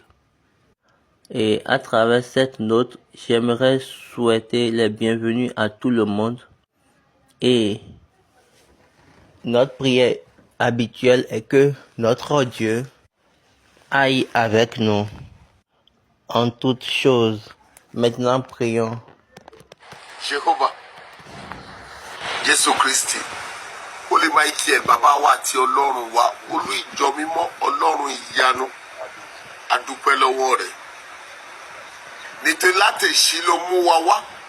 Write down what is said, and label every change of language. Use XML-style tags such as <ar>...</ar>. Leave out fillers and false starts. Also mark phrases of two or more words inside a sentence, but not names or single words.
<fr>Et à travers cette note, j'aimerais souhaiter les bienvenus à tout le monde. Et notre prière habituelle est que notre Dieu aille avec nous en toutes choses. Maintenant, prions.</fr> <yo>Jehovah, Jésù Kristi, Holy Michael, Bàbá wa àti Ọlọ́run wa, Olú ìjọ mímọ́, Ọlọ́run ìyanu, a dúpẹ́ lọ́wọ́ rẹ̀. Nítorí láti ṣí ló mú wa wá.</yo>